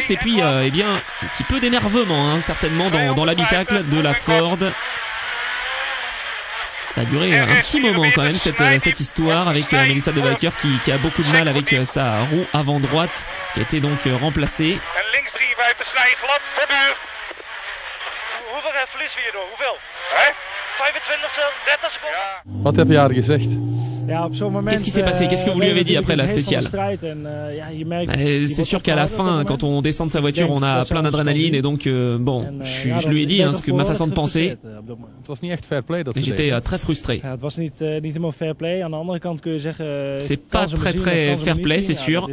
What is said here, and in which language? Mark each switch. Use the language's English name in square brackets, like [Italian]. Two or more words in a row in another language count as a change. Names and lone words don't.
[French] Et puis, un petit peu d'énervement, certainement, dans l'habitacle de la Ford. Ça a duré un petit moment quand même, cette histoire, avec Melissa Debacker qui a beaucoup de mal avec sa roue avant droite, qui a été donc remplacée. [Dutch] Wat heb je haar gezegd? [French] Qu'est-ce qui s'est passé? Qu'est-ce que vous lui avez dit après la spéciale? C'est sûr qu'à la fin, quand on descend de sa voiture, on a plein d'adrénaline et donc bon, je lui ai dit ce que ma façon de penser. J'étais très frustré. C'est pas très fair play, c'est sûr.